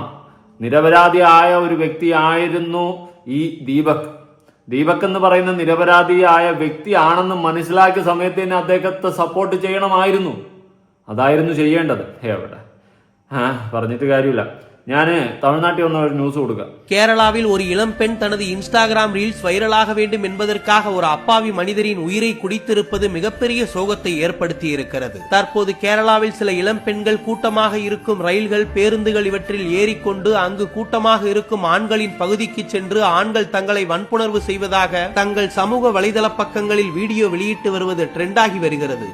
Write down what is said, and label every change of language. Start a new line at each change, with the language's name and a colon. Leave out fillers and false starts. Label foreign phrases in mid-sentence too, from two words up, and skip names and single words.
Malayalam: നിരപരാധിയായ ഒരു വ്യക്തിയായിരുന്നു ഈ ദീപക് എന്ന് പറയുന്ന നിരപരാധിയായ വ്യക്തിയാണെന്ന് മനസ്സിലാക്കിയ സമയത്ത് തന്നെ അദ്ദേഹത്തെ സപ്പോർട്ട് ചെയ്യണമായിരുന്നു. അതായിരുന്നു ചെയ്യേണ്ടത്. എവിടെ പറഞ്ഞിട്ട് കാര്യമില്ല. ഞാൻ തമിഴ്നാട്ടിൽ വന്ന ഒരു
Tamil: நியூஸ் கொடுக்க. கேரளாவில் ஒரு இளம் பெண் தனது இன்ஸ்டாகிராம் ரீல்ஸ் வைரலாக வேண்டும் என்பதற்காக ஒரு அப்பாவி மனிதரின் உயிரை குடித்திருப்பது மிகப்பெரிய சோகத்தை ஏற்படுத்தி இருக்கிறது. தற்போது கேரளாவில் சில இளம் பெண்கள் கூட்டமாக இருக்கும் ரயில்கள், பேருந்துகள் இவற்றில் ஏறிக்கொண்டு அங்கு கூட்டமாக இருக்கும் ஆண்களின் பகுதிக்கு சென்று ஆண்கள் தங்களை வன்புணர்வு செய்வதாக தங்கள் சமூக வலைதள பக்கங்களில் வீடியோ வெளியிட்டு வருவது ட்ரெண்டாகி வருகிறது.